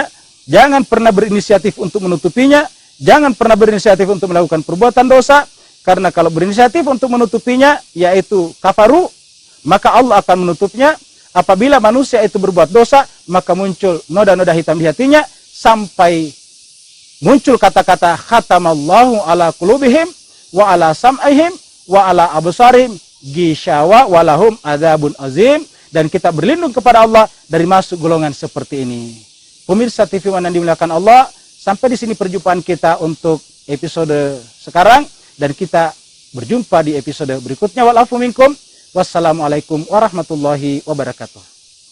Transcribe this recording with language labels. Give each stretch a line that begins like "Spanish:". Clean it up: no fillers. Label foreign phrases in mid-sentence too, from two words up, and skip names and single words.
Indonesian: Jangan pernah berinisiatif untuk menutupinya, jangan pernah berinisiatif untuk melakukan perbuatan dosa, karena kalau berinisiatif untuk menutupinya, yaitu kafaru, maka Allah akan menutupnya. Apabila manusia itu berbuat dosa, maka muncul noda-noda hitam di hatinya, sampai muncul kata-kata
Arabic: ختم الله على قلوبهم وعلى سمعهم وعلى أبصارهم غشاوة ولهم عذاب عظيم.
Indonesian: Dan kita berlindung kepada Allah dari masuk golongan seperti ini. Pemirsa TV One yang dimuliakan Allah, sampai di sini perjumpaan kita untuk episode sekarang, dan kita berjumpa di episode berikutnya.
Arabic: والعفو منكم. والسلام عليكم ورحمة الله وبركاته.